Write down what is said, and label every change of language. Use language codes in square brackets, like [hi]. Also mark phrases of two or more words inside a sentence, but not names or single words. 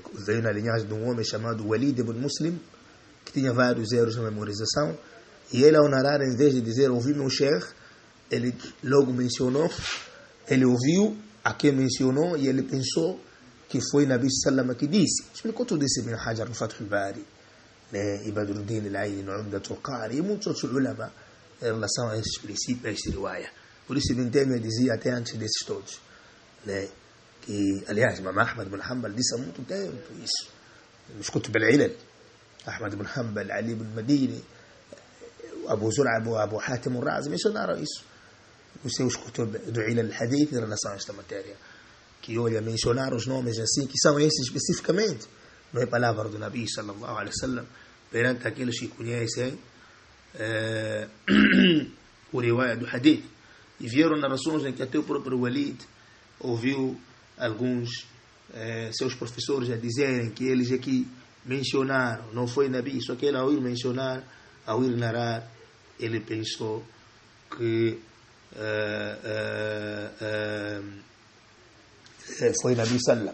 [pt] Veio na linhagem de um homem chamado Walid ibn Muslim, que tinha vários erros na memorização, e ele, ao narrar, em vez de dizer ouvi meu sheikh, ele logo mencionou, ele ouviu a quem mencionou e ele pensou que foi Nabi Sallam que disse. Explicou tudo isso Ibn Hajar no Fath al-Bari, né? Ibaduddin al-Aini no Umdat al-Qari, e muitos outros ulama em relação a esses princípios, a esse riwaya. Por isso Ibn Taymiyyah dizia até antes desses todos, né, que, aliás, Imam Ahmad ibn Hanbal disse há muito tempo isso, nos [ar] كتب العلل, [pt] Ahmad ibn Hanbal, Ali ibn Madini, Abu Zur'a, Abu Hatim al-Razi mencionaram isso nos seus Kutub do [ar] علل الحديث [pt] em relação a esta matéria, que olha, mencionar os nomes assim, que são esses especificamente, não é palavra do Nabi [ar] صلى الله عليه وسلم, [pt] perante aqueles que conhecem o riwaya do Hadith, e vieram narrações em que até o próprio Walid ouviu alguns seus professores a dizerem que eles aqui mencionaram, não foi Nabi, só que ele ao ir mencionar, ao ir narrar, ele pensou que foi Nabi Sallam.